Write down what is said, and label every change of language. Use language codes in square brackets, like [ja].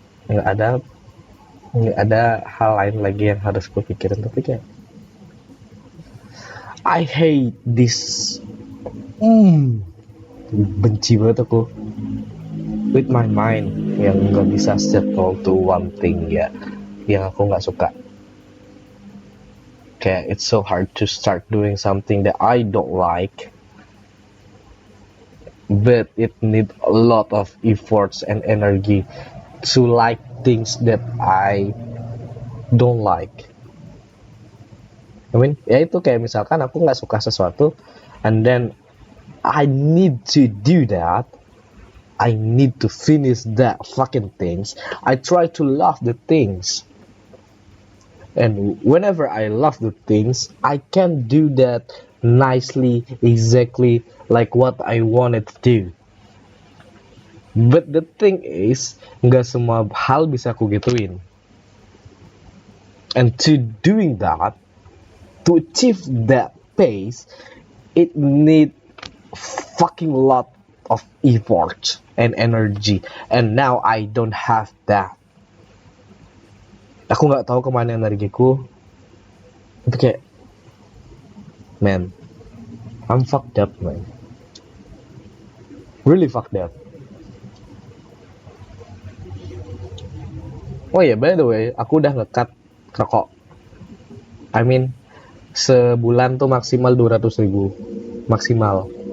[id] nggak ada nggak ada hal lain lagi yang harus gue pikirin. Tapi kayak [en] I hate this. [id] Benci banget aku [en] with my mind [id] yang nggak bisa [en] settle to one thing [id] ya, yang aku nggak suka. Kayak [en] it's so hard to start doing something that I don't like, but it need a lot of efforts and energy to like things that I don't like. I mean, [id] ya itu kayak misalkan aku nggak suka sesuatu, [en] and then I need to do that. I need to finish that fucking things. I try to love the things. And whenever I love the things, I can do that nicely, exactly like what I wanted to do. But the thing is, [id] nggak semua hal bisa aku gituin. [en] And to doing that, to achieve that pace, it need fucking lot of effort and energy. And now I don't have that. [id] Aku nggak tahu kemana energiku. Itu kayak, [en] man, I'm fucked up, man. Really fucked up. [id] Oh iya, [en] by the way, [id] aku udah nge-cut rokok. [en] I mean, [id] sebulan tuh maksimal 200.000. Maksimal.